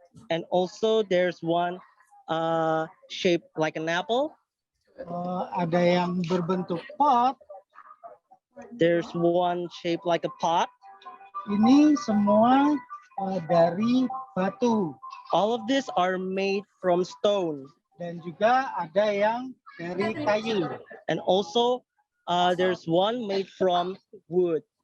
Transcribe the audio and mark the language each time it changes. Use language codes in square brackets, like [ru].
[en] And also there's one shaped like an apple. [id] Ada yang berbentuk pot. [en] There's one shaped like a pot. [id] Ini semua dari batu. [en] All of these are made from stone. [id] Dan juga ada yang dari kayu. [en] And also there's one made from wood.